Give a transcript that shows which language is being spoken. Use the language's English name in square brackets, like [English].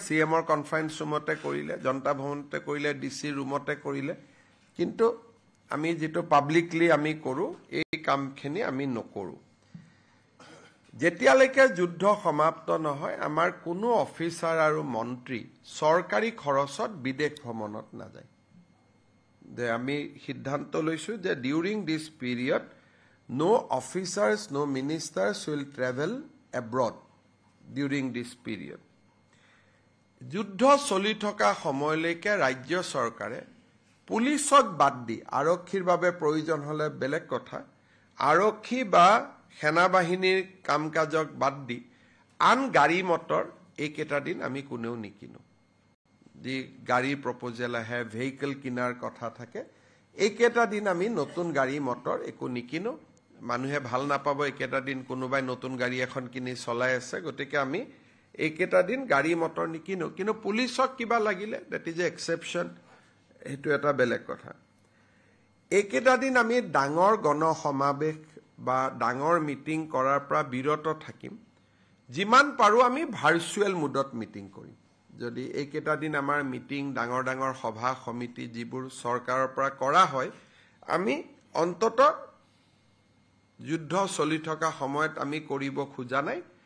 [Assamese] CMৰ conference ৰুমতে কৰিলে, জনতা ভৱনতে কৰিলে, DC ৰুমতে কৰিলে, কিন্তু আমি যেটো পাব্লিকলি আমি কৰো এই কামখিনি আমি নকৰো। যেতিয়ালৈকে যুদ্ধ সমাপ্ত নহয় আমাৰ কোনো অফিচাৰ আৰু মন্ত্ৰী চৰকাৰী খৰচত বিদেশ ভ্ৰমণত নাযায়। যে আমি সিদ্ধান্ত লৈছো যে [English] During this period no officers, no ministers will travel abroad during this period. [Assamese] যুদ্ধ চলি থকা সময়লৈকে ৰাজ্য চৰকাৰে পুলিচক বাদ দি, আৰক্ষীৰ বাবে প্ৰয়োজন হলে বেলেগ কথা, আৰক্ষী বা সেনাবাহিনীৰ কাম কাজক বাদ দি আন গাড়ী মটৰ এইকেইটা দিন আমি কোনেও নিকিনো। যি গাড়ীৰ প্ৰপ'জেল আহে, ভেহিকল কিনাৰ কথা থাকে, এইকেইটা দিন আমি নতুন গাড়ী মটৰ একো নিকিনো। মানুহে ভাল নাপাব এইকেইটা দিন কোনোবাই নতুন গাড়ী এখন কিনি চলাই আছে, গতিকে আমি এইকেইটা দিন গাড়ী মটৰ নিকিনো। কিন্তু পুলিচক কিবা লাগিলে [English] that is a exception, [Assamese] সেইটো এটা বেলেগ কথা। এইকেইটা দিন আমি ডাঙৰ গণসমাৱেশ বা ডাঙৰ মিটিং কৰাৰ পৰা বিৰত থাকিম। যিমান পাৰো আমি ভাৰ্চুৱেল মুডত মিটিং কৰিম। যদি এইকেইটা দিন আমাৰ মিটিং, ডাঙৰ ডাঙৰ সভা সমিতি যিবোৰ চৰকাৰৰ পৰা কৰা হয়, আমি অন্তত যুদ্ধ চলি থকা সময়ত আমি কৰিব খোজা নাই।